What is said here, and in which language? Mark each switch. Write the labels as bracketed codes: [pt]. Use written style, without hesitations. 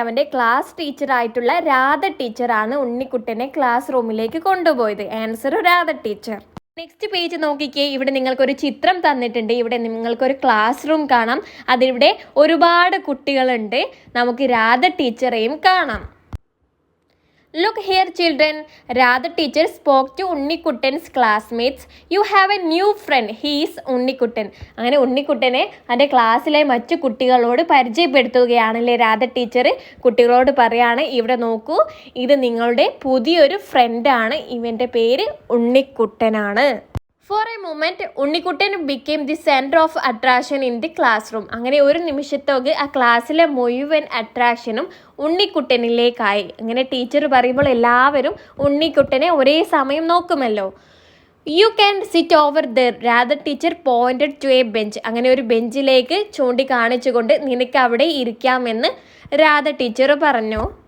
[ml] അവൻ്റെ ക്ലാസ് ടീച്ചറായിട്ടുള്ള രാധ ടീച്ചറാണ് ഉണ്ണിക്കുട്ടനെ ക്ലാസ് റൂമിലേക്ക് കൊണ്ടുപോയത്. Answer Radha teacher. Next page നോക്കിക്കേ. ഇവിടെ നിങ്ങൾക്കൊരു ചിത്രം തന്നിട്ടുണ്ട്. ഇവിടെ നിങ്ങൾക്കൊരു ക്ലാസ് റൂം കാണാം. അതിവിടെ ഒരുപാട് കുട്ടികളുണ്ട്. നമുക്ക് രാധ ടീച്ചറെയും കാണാം. [en] Look here, children. Radha teacher spoke to Unnikutten's classmates. You have a new friend. He is Unnikutten. [ml] അങ്ങനെ ഉണ്ണിക്കുട്ടനെ അതിൻ്റെ ക്ലാസ്സിലെ മറ്റു കുട്ടികളോട് പരിചയപ്പെടുത്തുകയാണല്ലേ രാധ ടീച്ചർ. കുട്ടികളോട് പറയാണ്, ഇവിടെ നോക്കൂ, ഇത് നിങ്ങളുടെ പുതിയൊരു ഫ്രണ്ടാണ്. ഇവൻ്റെ പേര് ഉണ്ണിക്കുട്ടനാണ്. [en] For a moment, Unnikuttan became the center of attraction in the classroom. [ml] അങ്ങനെ ഒരു നിമിഷത്തേക്ക് ആ ക്ലാസ്സിലെ മുഴുവൻ അട്രാക്ഷനും ഉണ്ണിക്കുട്ടനിലേക്കായി. അങ്ങനെ ടീച്ചർ പറയുമ്പോൾ എല്ലാവരും ഉണ്ണിക്കുട്ടനെ ഒരേ സമയം നോക്കുമല്ലോ. [en] You can sit over there. Radha teacher pointed to a bench. [ml] അങ്ങനെ ഒരു ബെഞ്ചിലേക്ക് ചൂണ്ടിക്കാണിച്ചുകൊണ്ട് നിനക്ക് അവിടെ ഇരിക്കാമെന്ന് രാധ ടീച്ചർ പറഞ്ഞു.